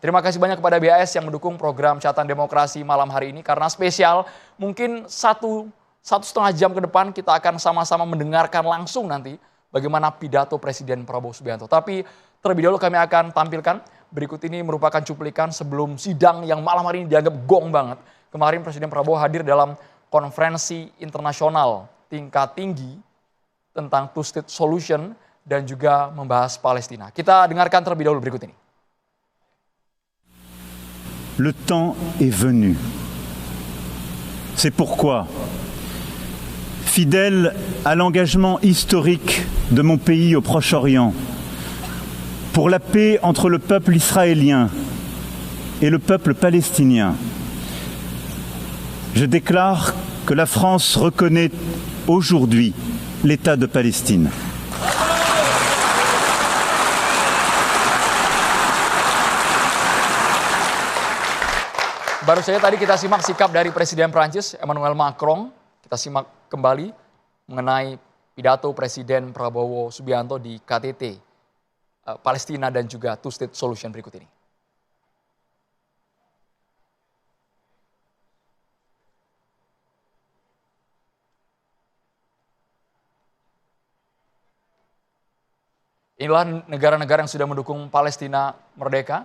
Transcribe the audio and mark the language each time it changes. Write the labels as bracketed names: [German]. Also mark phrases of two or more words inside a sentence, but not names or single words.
[Indonesian] Terima kasih banyak kepada BAS yang mendukung program Catatan Demokrasi malam hari ini, karena spesial, mungkin satu setengah jam ke depan kita akan sama-sama mendengarkan langsung nanti bagaimana pidato Presiden Prabowo Subianto. Tapi terlebih dahulu kami akan tampilkan, berikut ini merupakan cuplikan sebelum sidang yang malam hari ini dianggap gong banget. Kemarin Presiden Prabowo hadir dalam konferensi internasional tingkat tinggi tentang [English] two-state solution [Indonesian] dan juga membahas Palestina. Kita dengarkan terlebih dahulu berikut ini. [French] Le temps est venu. C'est pourquoi, fidèle à l'engagement historique de mon pays au Proche-Orient, pour la paix entre le peuple israélien et le peuple palestinien, je déclare que la France reconnaît aujourd'hui l'État de Palestine. [Indonesian] Baru saja tadi kita simak sikap dari Presiden Prancis Emmanuel Macron. Kita simak kembali mengenai pidato Presiden Prabowo Subianto di KTT Palestina dan juga [English] two-state solution [Indonesian] berikut ini. Inilah negara-negara yang sudah mendukung Palestina merdeka.